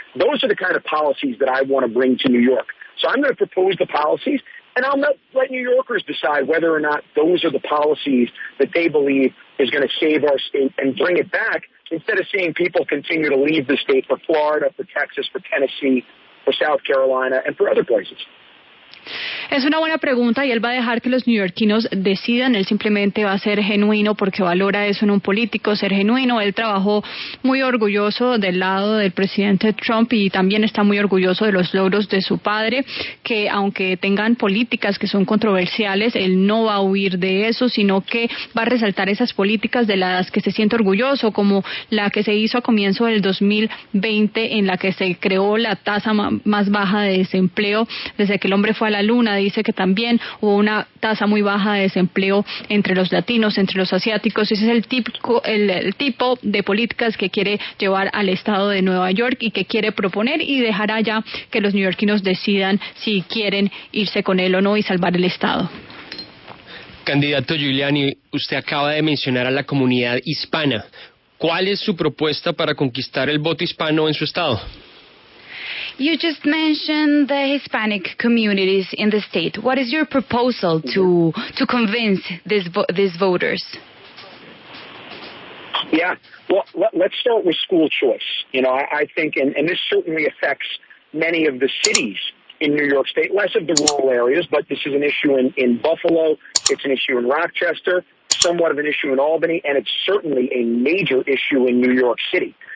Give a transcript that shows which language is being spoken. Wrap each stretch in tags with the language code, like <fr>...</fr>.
<en>Those are the kind of policies that I want to bring to New York. So I'm going to propose the policies, and I'll let New Yorkers decide whether or not those are the policies that they believe is going to save our state and bring it back, instead of seeing people continue to leave the state for Florida, for Texas, for Tennessee, for South Carolina, and for other places.</en> <es>Es una buena pregunta y él va a dejar que los neoyorquinos decidan. Él simplemente va a ser genuino porque valora eso en un político, ser genuino. Él trabajó muy orgulloso del lado del presidente Trump y también está muy orgulloso de los logros de su padre, que aunque tengan políticas que son controversiales, él no va a huir de eso, sino que va a resaltar esas políticas de las que se siente orgulloso, como la que se hizo a comienzo del 2020, en la que se creó la tasa más baja de desempleo desde que el hombre fue a la luna. Dice que también hubo una tasa muy baja de desempleo entre los latinos, entre los asiáticos. Ese es el tipo de políticas que quiere llevar al estado de Nueva York y que quiere proponer, y dejará ya que los neoyorquinos decidan si quieren irse con él o no y salvar el estado. Candidato Giuliani, usted acaba de mencionar a la comunidad hispana. ¿Cuál es su propuesta para conquistar el voto hispano en su estado?</es> <en>You just mentioned the Hispanic communities in the state. What is your proposal to convince these voters? Yeah, well, let's start with school choice. You know, I think, and this certainly affects many of the cities in New York State, less of the rural areas, but this is an issue in Buffalo, it's an issue in Rochester, somewhat of an issue in Albany, and it's certainly a major issue in New York City.</en>